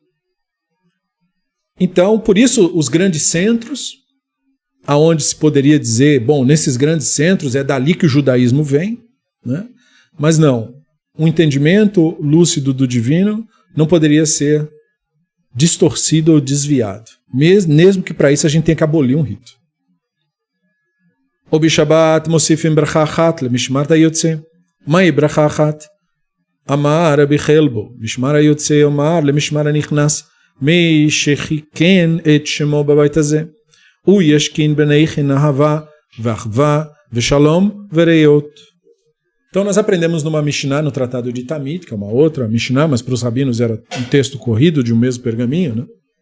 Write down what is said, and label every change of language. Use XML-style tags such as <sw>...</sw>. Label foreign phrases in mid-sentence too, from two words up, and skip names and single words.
<pt>Então, por isso, os grandes centros, aonde se poderia dizer, bom, nesses grandes centros é dali que o judaísmo vem, né? Mas não, um entendimento lúcido do divino não poderia ser distorcido ou desviado, mesmo que para isso a gente tenha que abolir um rito.</pt> <he>ובשבת מוסיפים ברכה אחת למשמר היוצא. מאי ברכה אחת אמר רבי חלבו משמר היוצא אומר למשמר הנכנס מי ששיכן את שמו בבית הזה. וישכין ביניכם אהבה ואחוה ושלום ורעות.</he> <pt>Então nós aprendemos numa Mishnah, no Tratado de Tamid, que é uma outra Mishnah, mas para os rabinos era um texto corrido de um mesmo pergaminho, né?</pt>